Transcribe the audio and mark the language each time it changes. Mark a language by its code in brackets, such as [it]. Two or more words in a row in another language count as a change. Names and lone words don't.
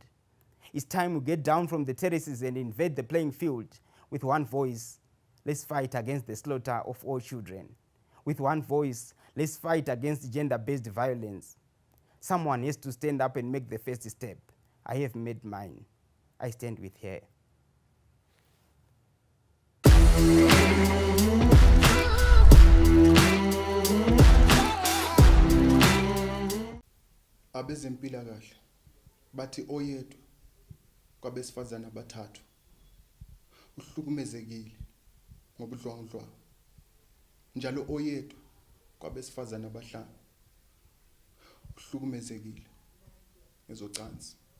[en] It's time we get down from the terraces and invade the playing field. With one voice, let's fight against the slaughter of all children. With one voice, let's fight against gender-based violence. Someone has to stand up and make the first step. I have made mine. I stand with her. [zu] Abezempilakahle bathi oyedwa kwabesifazana abathathu uhlukumezekile ngobudlwangudlwangu, njalo oyedwa kwabesifazana abahlanu uhlukumezekile ngezocansi.